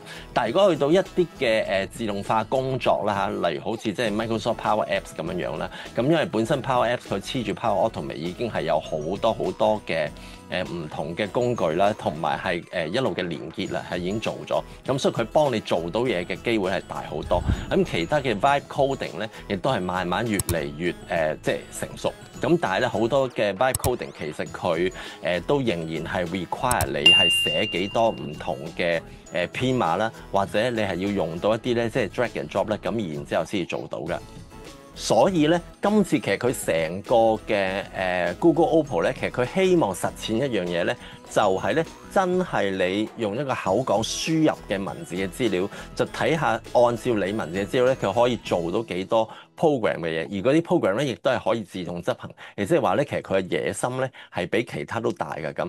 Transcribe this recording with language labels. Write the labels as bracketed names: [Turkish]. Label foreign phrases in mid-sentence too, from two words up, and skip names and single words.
[Cantonese] 但係如果去到一啲嘅自動化工作啦嚇，例如好似即係 Microsoft Power Apps 咁樣樣啦，咁因為本身 Power Apps 佢黐住 Power Automate 已經係有好多嘅唔同嘅工具啦，同埋係一路嘅連結啦，係已經做咗，咁所以佢幫你做到嘢嘅機會係大好多。咁其他嘅 [English] Vibe Coding [Cantonese] 咧，亦都係慢慢越嚟越即係成熟。咁但係咧好多嘅 [English] Vibe Coding [Cantonese] 其實佢都仍然係 require 你係寫幾多唔同嘅編碼啦，或者你係要用到一啲咧即係 [English] drag and drop [Cantonese] 咧，咁然之後先至做到嘅。所以咧，今次其實佢成個嘅Google Opal 咧，其實佢希望實踐一樣嘢咧，就係咧真係你用一個口講輸入嘅文字嘅資料，就睇下按照你文字嘅資料咧，佢可以做到幾多 program 嘅嘢，而嗰啲 program 咧亦都係可以自動執行，亦即係話咧，其實佢嘅野心咧係比其他都大嘅咁。